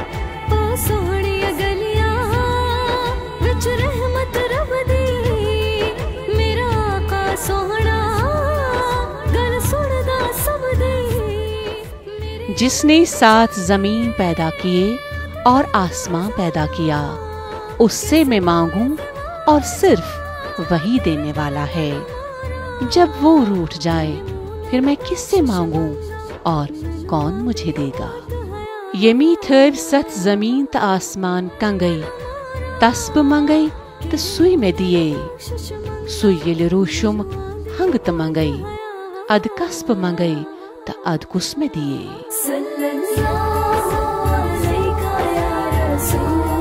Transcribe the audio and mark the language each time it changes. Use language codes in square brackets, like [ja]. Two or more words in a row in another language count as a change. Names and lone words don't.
[hi] जिसने 7 जमीन पैदा किए और आसमां पैदा किया, उससे मैं मांगूं और सिर्फ वही देने वाला है। जब वो रूठ जाए फिर मैं किससे मांगूं और कौन मुझे देगा। [ks] یمی تھٲوۍ ستھ زمیٖن تہٕ آسمان کنگے تس بہٕ منگے تہٕ سُے مےٚ دِیے سُے ییٚلہِ روٗشُم ہنگہٕ تہٕ منگے ادٕ کس بہٕ منگے تہٕ ادٕ کُس مےٚ دِیے [ar] صلی اللہ علیہ یا رسول